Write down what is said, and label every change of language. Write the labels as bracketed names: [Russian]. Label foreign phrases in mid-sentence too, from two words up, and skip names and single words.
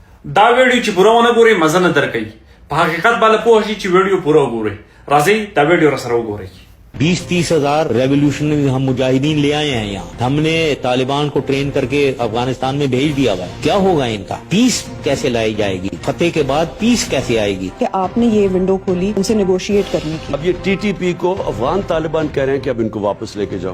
[Pashto] دا ویډیو چې پوره ونه ګورئ مزه نه درکوي. په حقیقت باندې پوه شئ چې ویډیو پوره وګورئ. راځئ دا ویډیو را سره وګورئ. [Urdu] 20-30 ہزار ریولیوشنری ہم مجاہدین لے آئے ہیں یہاں. ہم نے طالبان کو ٹرین کر کے افغانستان میں بھیج دیا ہوا ہے. کیا ہوگا ان کا؟ پیس کیسے لائی جائے گی؟ فتح کے بعد پیس کیسے آئے گی؟ کہ آپ نے یہ ونڈو کھولی ان سے نیگوشیٹ کرنے کی. اب یہ ٹی ٹی پی کو افغان طالبان کہہ رہے ہیں کہ اب ان کو واپس لے کے جاؤ.